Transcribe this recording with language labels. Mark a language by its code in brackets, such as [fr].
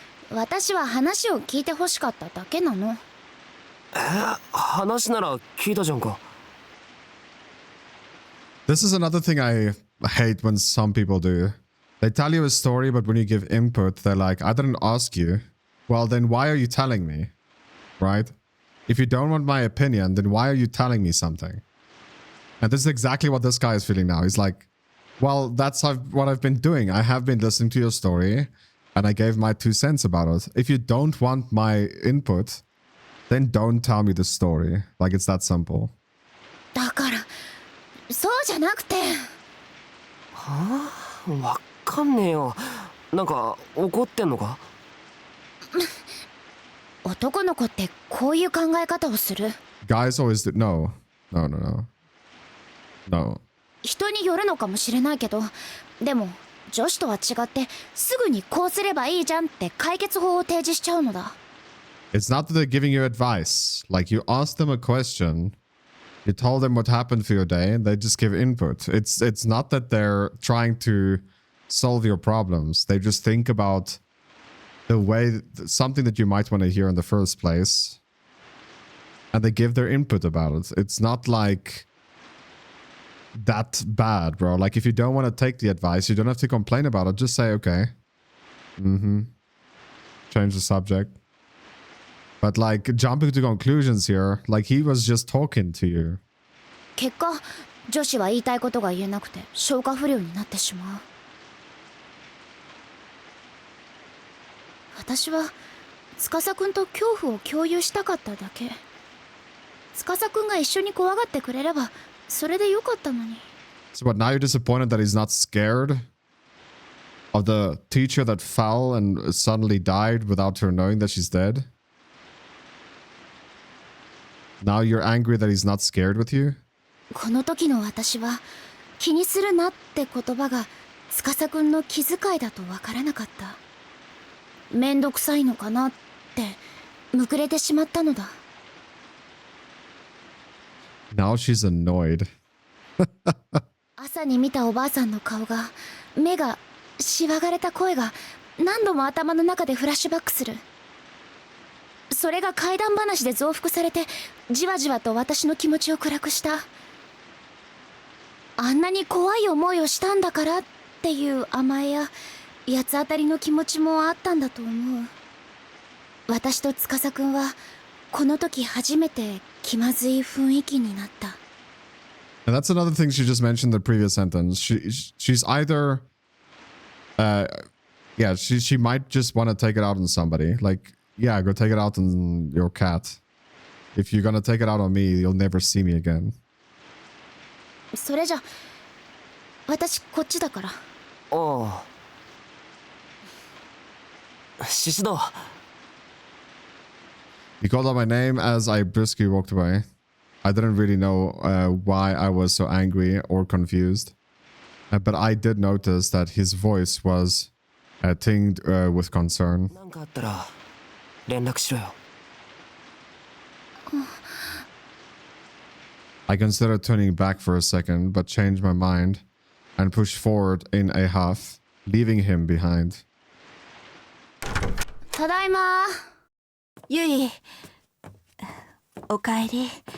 [ja] 私は話を聞いてほしかっただけなの。話なら聞いたじゃんか。 [en] This is another thing I hate when some people do. They tell you a story, but when you give input, they're like, I didn't ask you. Well, then why are you telling me? Right? If you don't want my opinion, then why are you telling me something? And this is exactly what this guy is feeling now. He's like, well, that's what I've been doing. I have been listening to your story, and I gave my 2 cents about it. If you don't want my input, then don't tell me the story. Like, it's that simple. [ja] だからそうじゃなくて。はあ、わかんねえよ。なんか怒ってんのか？男の子ってこういう考え方をする。 [en] Guys always do. No. No, no, no. No. [ja] 人によるのかもしれないけど、でも女子とは違ってすぐにこうすればいいじゃんって解決法を提示しちゃうのだ。 [en] It's not that they're giving you advice. Like, you ask them a question, you told them what happened for your day, and they just give input. It's not that they're trying to solve your problems. They just think about the way, something that you might want to hear in the first place, and they give their input about it. It's not like that bad, bro. Like, if you don't want to take the advice, you don't have to complain about it. Just say, okay. Change the subject. But like, jumping to conclusions here, like, he was just talking to you. [ja] 結果女子は言いたいことが言えなくて消化不良になってしまう。私は司くんと恐怖を共有したかっただけ。司くんが一緒に怖がってくれればそれでよかったのに。 [en] So what, now you're disappointed that he's not scared of the teacher that fell and suddenly died without her knowing that she's dead? Now you're angry that he's not scared with you? [ja] この時の私は気にするなって言葉が司くんの気遣いだとわからなかった。めんどくさいのかなってむくれてしまったのだ。 [en] Now she's annoyed. [ja] 朝に見たおばあさんの顔が、目が、しわがれた声が何度も頭の中でフラッシュバックする。それが怪談話で増幅されてじわじわと私の気持ちを暗くした。あんなに怖い思いをしたんだからっていう甘えや八つ当たりの気持ちもあったんだと思う。私と司くんはこの時初めて気まずい雰囲気になった。 [en] And that's another thing she just mentioned in the previous sentence. She's either yeah, she might just want to take it out on somebody. Like, yeah, go take it out on your cat. If you're gonna take it out on me, you'll never see me again. [ja] それじゃ私こっちだから。ああ、獅子堂。 [en] He called out my name as I briskly walked away. I didn't really know why I was so angry or confused. But I did notice that his voice was tinged with concern. [ja] なんかあったら連絡しろよ。 [en] I considered turning back for a second, but changed my mind and pushed forward in a huff, leaving him behind. [ja] ただいま。ゆい、おかえり。